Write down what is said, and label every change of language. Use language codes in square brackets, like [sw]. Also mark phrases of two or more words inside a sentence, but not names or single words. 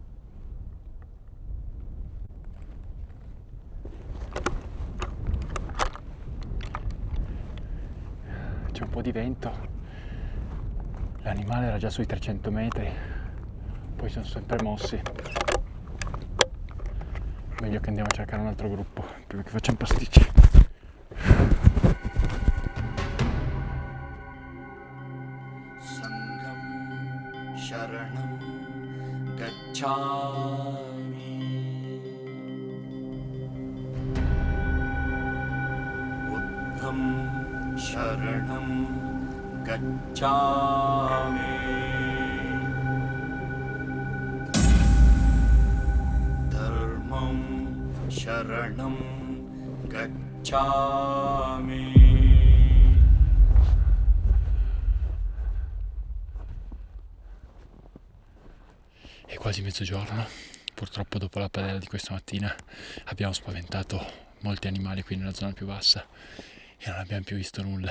[it] C'è un po' di vento. L'animale era già sui 300 metri. Poi sono sempre mossi. Meglio che andiamo a cercare un altro gruppo, prima che facciamo pasticci. [pi] Sangam Sharanam Gacchami Buddham Sharanam Gacchami Dharmam Sharanam Gacchami. [it] È quasi mezzogiorno, purtroppo dopo la padella di questa mattina abbiamo spaventato molti animali qui nella zona più bassa e non abbiamo più visto nulla.